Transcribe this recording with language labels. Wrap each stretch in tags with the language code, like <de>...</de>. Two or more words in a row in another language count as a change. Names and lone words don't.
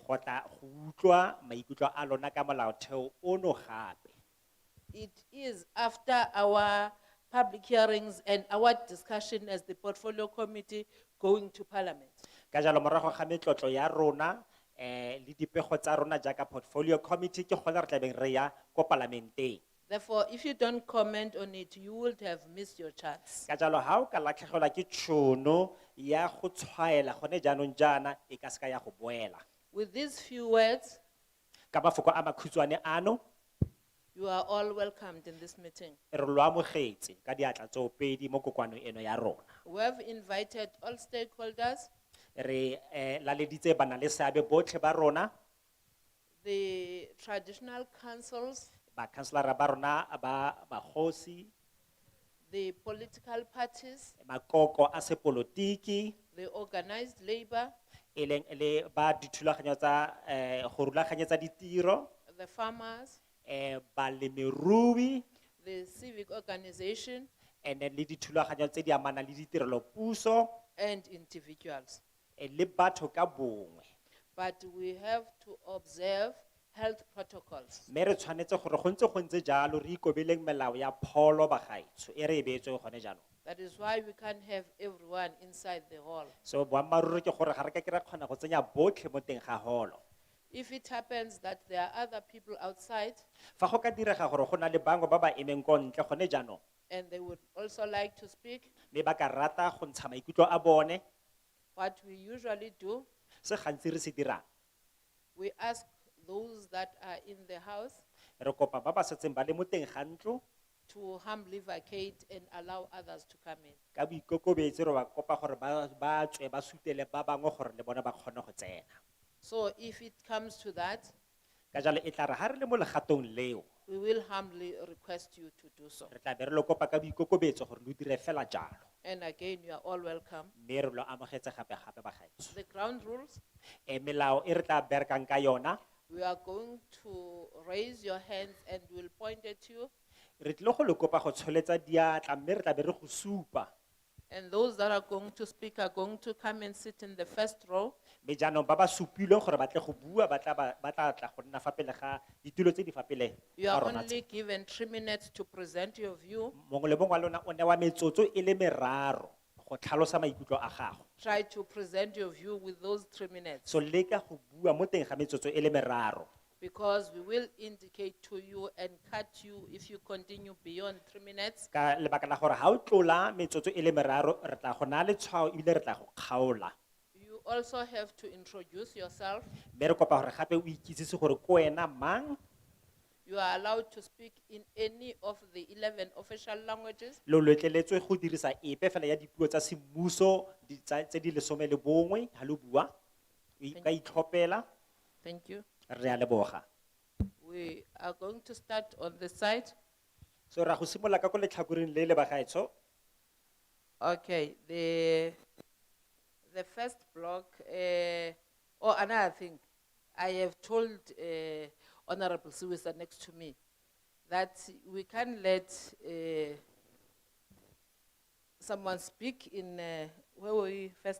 <tn>go tla go utlwa maikutlo a lona ka molaotheo ono gape</tn> <en>It is after our public hearings and our discussion as the portfolio committee going to parliament.</en> <tn>ka jalo morago ga metlotlo ya rona le dipego tsa rona jaaka</tn> <en>portfolio committee</en> <tn>ke gona re tlabeng re ya ko palamenteng</tn> <en>Therefore, if you don't comment on it, you would have missed your chance.</en> <tn>ka jalo ha o ka latlhegelwa ke tšhono ya go tshwaela gone jaanong jaana e ka seka ya go boela</tn> <en>With these few words,</en> <tn>ka mafoko a makhutshwane ano</tn> <en>you are all welcomed in this meeting.</en> <tn>re lo amogetse ka diatla tsoopedi mo kokoanong eno ya rona</tn> <en>We have invited all stakeholders,</en> <tn>re laleditse bana le seabe botlhe ba rona</tn> <en>the traditional councils,</en> <tn>bakhanselara ba rona ba bagosi</tn> <en>the political parties,</en> <tn>makoko a sepolotiki</tn> <en>the organized labor,</en> <tn>e leng le ba dithulaganyo tsa go rulaganyetsa ditiro</tn> <en>the farmers,</en> <tn>balemirui</tn> <en>the civic organization, and then</en> <tn>le dithulaganyo tse di amanang le ditirelo puso</tn> <en>and individuals.</en> <tn>le batho ka bongwe</tn> <en>But we have to observe health protocols.</en> <tn>mme re tshwanetse gore go ntse go ntse jalo re ikobeleng melao ya pholo bagaetsho e re e beetsweng gone jaanong</tn> <en>That is why we can't have everyone inside the hall.</en> <tn>so boammaaruri ke gore ga re ka ke ra kgona go tsenya botlhe mo teng ga holo</tn> <en>If it happens that there are other people outside</en> <tn>fa go ka direga gore go na le bangwe ba ba emeng ko ntle gone jaanong</tn> <en>and they would also like to speak,</en> <tn>mme ba ka rata go ntsha maikutlo a bone</tn> <en>what we usually do,</en> <tn>se gantsi re se dirang</tn> <en>we ask those that are in the house</en> <tn>re kopa ba ba setseng ba le mo teng ga ntlo</tn> <en>to humbly vacate and allow others to come in.</en> <tn>ka boikokobetse re ba kopa gore ba tswe ba sutele ba bangwe gore le bone ba kgone go tsena</tn> <en>So if it comes to that,</en> <tn>ka jalo e tla re ga re le mo legatong leo</tn> <en>we will humbly request you to do so.</en> <tn>re tla be re lo kopa ka boikokobetso gore lo dire fela jalo</tn> <en>And again, you are all welcome.</en> <tn>mme re lo amogetse gape-gape bagaetsho</tn> <en>The ground rules,</en> <tn>melao e re tla berekang ka yona</tn> <en>we are going to raise your hands and we'll point at you.</en> <tn>re tlile go le kopa go tsholetsa diatla mme re tla be re go supa</tn> <en>And those that are going to speak are going to come and sit in the first row.</en> <tn>mme jaanong ba ba supilweng gore ba tle go bua ba tla tla go nna fa pele ga ditulo tse di fa pele</tn> <en>You</en> <tn>ga</tn> <en>are</en> <tn>rona tse.</tn> <en>only given 3 minutes to present your view.</en> <tn>mongwe le mongwe wa lona o newa metsotso e le meraro go tlhalosa maikutlo a gago</tn> <en>Try to present your view with those 3 minutes,</en> <tn>so leka go bua mo teng ga metsotso e le meraro</tn> <en>because we will indicate to you and cut you if you continue beyond 3 minutes.</en> <tn>ka lebaka la gore ga o tlola metsotso e le meraro re tla go naya letshwao ebile re tla go kgaola</tn> <en>You also have to introduce yourself.</en> <tn>mme re kopa gore gape o ikitsise gore ko wena mang</tn> <en>You are allowed to speak in any of the 11 official languages.</en> <tn>lo letleletswe go dirisa epe fela ya dipuo tsa semmuso tse di 11 ga lo bua o ka itlhophela</tn> <en>Thank you.</en> <tn>re a leboga</tn> <en>We are going to start on the side.</en> <tn>so ra go simolola ka ko letlhakoreng le le bagaetsho</tn> <en>Okay, the first block, or another thing, I have told Honorable Suwisa next to me that we can't let someone speak in, where were we first?</en>